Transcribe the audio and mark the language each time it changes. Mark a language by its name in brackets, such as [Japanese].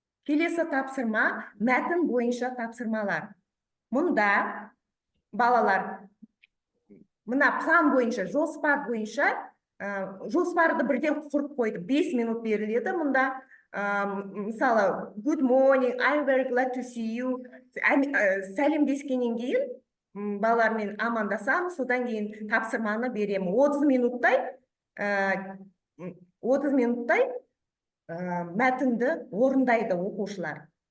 [Kazakh] Келесі тапсырма мәтін бойынша тапсырмалар. Мұнда балалар мына план бойынша, жоспар бойынша жоспарды бірден құрып қойды. 5 минут беріледі. Мұнда мысалы, [English] good morning, I'm very glad to see you. [Kazakh] Сәлемдескеннен кейін балалармен амандасамыз, содан кейін тапсырманы беремін. 30 минуттай мәтінді орындайды оқушылар.